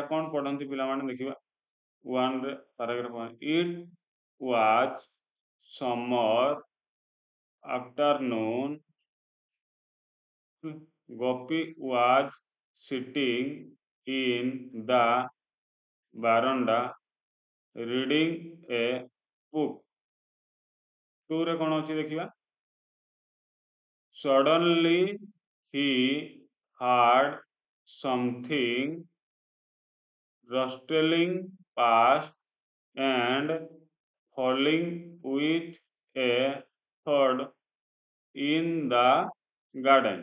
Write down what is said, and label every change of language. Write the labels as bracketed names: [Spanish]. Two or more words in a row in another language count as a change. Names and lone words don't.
[Odia] କ'ଣ ପଢନ୍ତି ପିଲାମାନେ ଦେଖିବା। 1 ରେ ପାରାଗ୍ରାଫ 1। [English] it was summer afternoon. Gopi was sitting in the verandah reading a book। [Odia] 2 ରେ କ'ଣ ଅଛି ଦେଖିବା। [English] suddenly he heard something rustling past and falling with a thud in the garden।